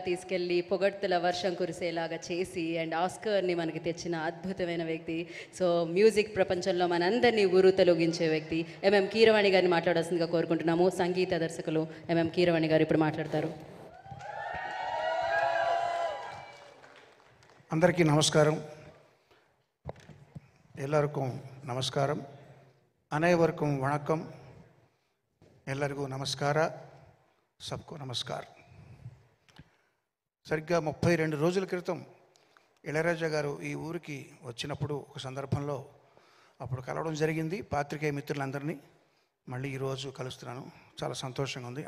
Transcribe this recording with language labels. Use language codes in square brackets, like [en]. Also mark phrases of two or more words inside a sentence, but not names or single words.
[te] తీసుకెళ్ళి పొగడ్తల వర్షం కురిసేలాగా చేసి అండ్ ఆస్కర్ని మనకి తెచ్చిన అద్భుతమైన వ్యక్తి. సో మ్యూజిక్ ప్రపంచంలో మనందరినీ ఊరుతలొగించే వ్యక్తి ఎంఎం కీరవాణి గారిని మాట్లాడాల్సిందిగా కోరుకుంటున్నాము. సంగీత దర్శకులు ఎంఎం కీరవాణి గారు ఇప్పుడు మాట్లాడతారు. అందరికీ నమస్కారం. [kn] ಎಲ್ಲರಿಗೂ ನಮಸ್ಕಾರಂ. [ta] அனைவருக்கும் வணக்கம். [kn] ಎಲ್ಲರಿಗೂ ನಮಸ್ಕಾರ. [hi] सबको नमस्कारम्. [te] సరిగ్గా 32 రోజుల క్రితం ఇళయరాజా గారు ఈ ఊరికి వచ్చినప్పుడు ఒక సందర్భంలో అప్పుడు కలవడం జరిగింది పాత్రికేయ మిత్రులందరినీ. మళ్ళీ ఈరోజు కలుస్తున్నాను. చాలా సంతోషంగా ఉంది.